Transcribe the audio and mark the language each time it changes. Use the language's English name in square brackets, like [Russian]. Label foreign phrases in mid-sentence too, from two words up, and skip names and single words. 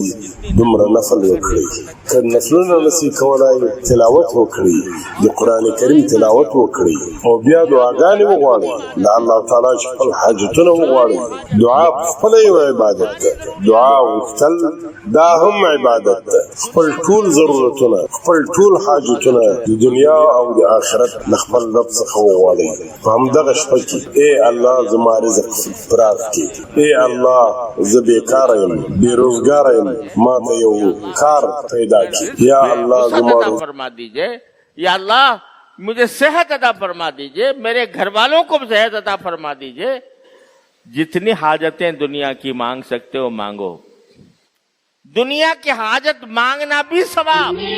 [Pashto] دومره نفل وکړئ که نفلونه نشئ کولای تلاوت وکړئ د قرآن کریم تلاوت وکړئ او بیا دعاګانې وغواړئ د الله تعالی خپل حاجتونه وغواړئ دعا خپله یو عبادت ده دعا غوښتل دا هم عبادت ده خپل ټول ضرورتونه خپل ټول حاجتونه د دنیا او د آخرت خپل رب څخه وغواړئ په همدغه شپه کې ای الله زما رزق پراخ کی. اے الله زه بیکار یم, بیروزګار یم, ما ته یو کار پیدا کی. یا الله زما [Urdu] فرما دیجئے, یا اللہ مجھے صحت عطا فرما دیجئے، میرے گھر والوں کو صحت عطا فرما دیجئے. جتنی حاجتیں دنیا کی مانگ سکتے ہو مانگو. دنیا کی حاجت مانگنا بھی ثواب.